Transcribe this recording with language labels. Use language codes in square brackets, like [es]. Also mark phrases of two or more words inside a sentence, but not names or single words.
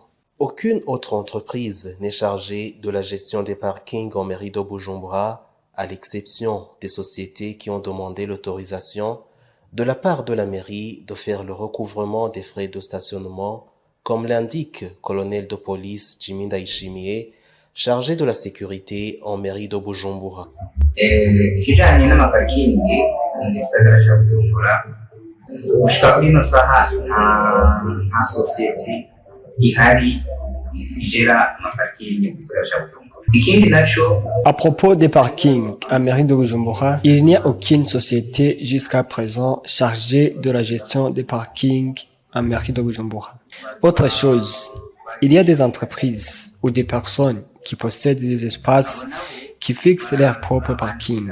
[fr] Aucune autre entreprise n'est chargée de la gestion des parkings en mairie de Bujumbura, à l'exception des sociétés qui ont demandé l'autorisation de la part de la mairie de faire le recouvrement des frais de stationnement, comme l'indique le colonel de police Jimmy Ndaishimiye, chargé de la sécurité en mairie de Bujumbura. [rn] Ikijanye n'amaparking mu gisagara cya Bujumbura gushika kuri ino saha nta societe ihari igera amaparking mu gisagara cya Bujumbura. [fr] À propos des parkings à mairie de Bujumbura, il n'y a aucune société jusqu'à présent chargée de la gestion des parkings à mairie de Bujumbura. Autre chose, il y a des entreprises ou des personnes qui possèdent des espaces qui fixent leur propre parking.